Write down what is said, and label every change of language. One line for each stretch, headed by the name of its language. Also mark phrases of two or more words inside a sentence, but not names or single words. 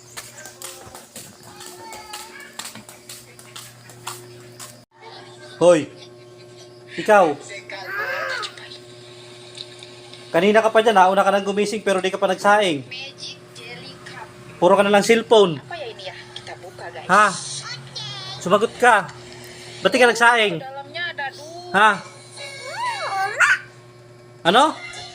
Filipino: Hoy! Ikaw! Kanina ka pa dyan, nauna ka nang gumising pero di ka pa nagsaing. Magic Jelly Cup. Puro ka na lang cellphone.
Indonesian: Apa ya ini ya? Kita buka guys.
Filipino: Ha? Sumagot ka. Ba't di ka nagsaing?
Indonesian: Dalamnya ada
Filipino: Ha? Ano?